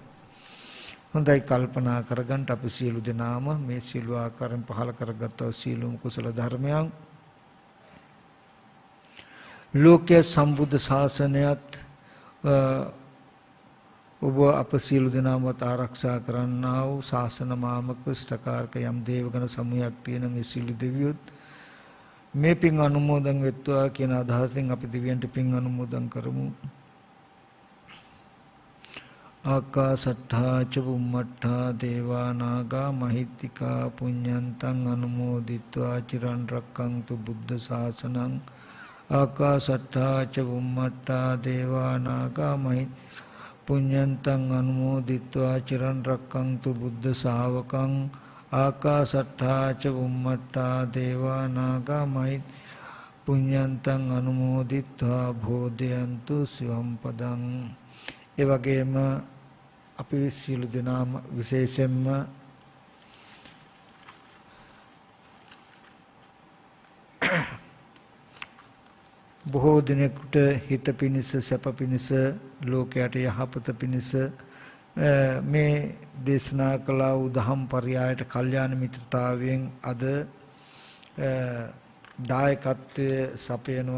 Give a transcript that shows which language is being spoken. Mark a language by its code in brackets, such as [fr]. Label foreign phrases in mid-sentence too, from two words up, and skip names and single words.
[si] හොඳයි කල්පනා කරගන්න අපි සියලු දෙනාම මේ සියලු ආකාරයෙන් පහල කරගත් සීලුම කුසල ධර්මයන් ලෝකයේ සම්බුද්ධ ශාසනයත් ඔබ අප සියලු දෙනාමත් ආරක්ෂා කරන්නා වූ ශාසන මාමක ස්ථකාරක යම් දේවගණ සමූහයක් තියෙන ඒ සියලු දෙවියොත් මේ පින් අනුමෝදන් වෙත්වා කියන අදහසෙන් අපි දෙවියන්ට පින් අනුමෝදන් කරමු. [pi] ආකාසට්ඨා ච බුම්මට්ඨා දේවා නාග මහිත්‍තිකා පුඤ්ඤන්තං අනුමෝදිත්වා චිරන් රැක්කන්තු බුද්ධ ශාසනං. ආකාසට්ඨා ච බුම්මට්ඨා දේවා නාග මහිත්‍තිකා පුඤ්ඤන්තං අනුමෝදිත්වා චිරන් රැක්කන්තු බුද්ධ ශාවකං. ආකාසට්ඨා ච බුම්මට්ඨා දේවා නාග මහිත්‍තිකා පුඤ්ඤන්තං අනුමෝදිත්වා භෝදයන්තු සිවම් පදං. [si] ඒ වගේම අපි සියලු දෙනාම විශේෂයෙන්ම බොහෝ දිනෙකට හිත පිනිස සැප පිනිස ලෝකයට යහපත පිනිස මේ දේශනා කළ වූ දහම් පරයයට කල්යාණ මිත්‍රතාවයෙන් අද දායකත්වයේ සපයනවා.